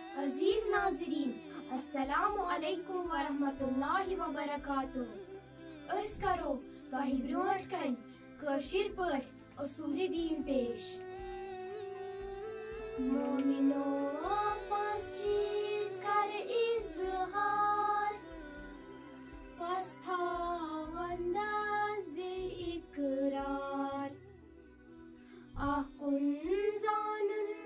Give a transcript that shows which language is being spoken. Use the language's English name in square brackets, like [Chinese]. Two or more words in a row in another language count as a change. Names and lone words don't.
[Kashmiri] عزیز ناظرین [Arabic] السلام علیکم ورحمۃ اللہ وبرکاتہ [Kashmiri] اس کرو تۄہہِ برونٛٹھ کَنہِ کٲشِر پٲٹھۍ اصوٗلِ دیٖن پیش مومِنو پانٛژھ چیٖز کر اِظہار پس تھاو انداز اقرار اکھ کُن زانُن